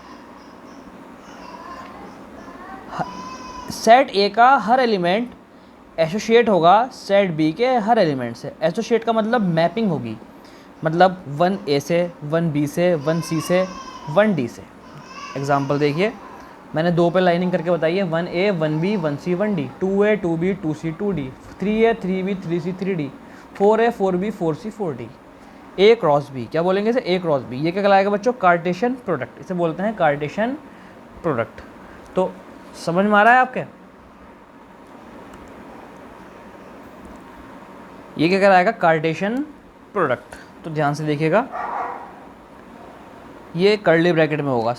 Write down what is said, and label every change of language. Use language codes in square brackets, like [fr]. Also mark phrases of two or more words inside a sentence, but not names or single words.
[hi] सेट ए का हर एलिमेंट एसोसिएट होगा सेट बी के हर एलिमेंट से। एसोसिएट का मतलब मैपिंग होगी, मतलब 1A से 1B से 1C से 1D से। एग्जाम्पल देखिए, मैंने दो पे लाइनिंग करके बताई है। 1A 1B 1C 1D, 2A 2B 2C 2D, 3A 3B 3C 3D, 4A 4B 4C 4D। [en] A cross B [hi] क्या बोलेंगे इसे? [en] A cross B. [hi] ये क्या कहलाएगा बच्चों? [en] Cartesian product. [hi] इसे बोलते हैं [en] Cartesian product. [hi] तो समझ में आ रहा है आपके? ये क्या कहलाएगा? [en] Cartesian product. [hi] तो ध्यान से देखिएगा, ये [en] curly bracket [hi] में होगा।